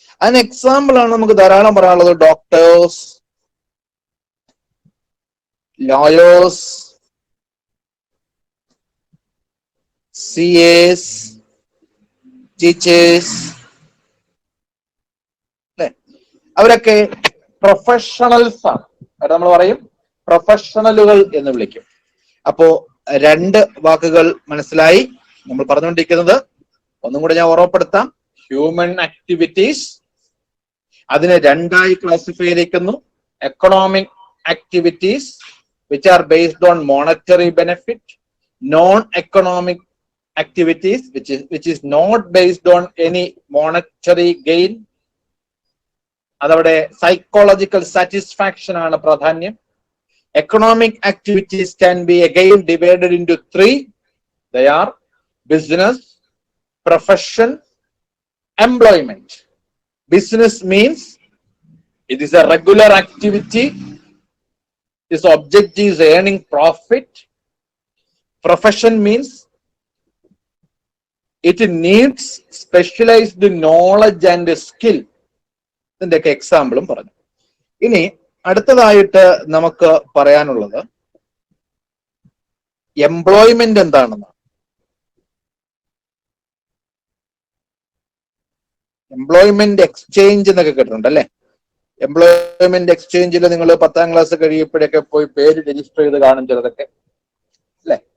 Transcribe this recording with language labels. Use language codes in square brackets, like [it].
[ml] അതിന് എക്സാമ്പിൾ ആണ് നമുക്ക് ധാരാളം പറയാനുള്ളത്. [en] Doctors, lawyers, CAs, teachers, അല്ലെ? [ml] അവരൊക്കെ പ്രൊഫഷണൽസ് ആണ്. നമ്മൾ പറയും പ്രൊഫഷണലുകൾ എന്ന് വിളിക്കും. അപ്പോ രണ്ട് വാക്കുകൾ മനസ്സിലായി നമ്മൾ പറഞ്ഞുകൊണ്ടിരിക്കുന്നത്. ഒന്നും കൂടെ ഞാൻ ഓർമ്മപ്പെടുത്താം. ഹ്യൂമൻ ആക്ടിവിറ്റീസ്, അതിനെ രണ്ടായി ക്ലാസിഫൈ ചെയ്തിരിക്കുന്നു. [en] Economic activities which are based on monetary benefit, non-economic activities which is not based on any monetary gain. [ml] അതവിടെ psychological satisfaction ആണ് പ്രാധാന്യം. [en] Economic activities can be again divided into three. They are business, profession, employment. Business means it is a regular activity. Its object is earning profit. Profession means it needs specialized knowledge and skill. [ml] ഇതിന്റെയൊക്കെ എക്സാമ്പിളും പറഞ്ഞു. ഇനി അടുത്തതായിട്ട് നമുക്ക് പറയാനുള്ളത് employment എന്താണെന്നാണ്. Employment exchange എന്നൊക്കെ കേട്ടിട്ടുണ്ട് അല്ലെ? എംപ്ലോയ്മെന്റ് എക്സ്ചേഞ്ചിൽ നിങ്ങൾ 10ാം ക്ലാസ് കഴിയുമ്പോഴൊക്കെ പോയി പേര് രജിസ്റ്റർ ചെയ്ത് കാണും ചിലതൊക്കെ അല്ലെ?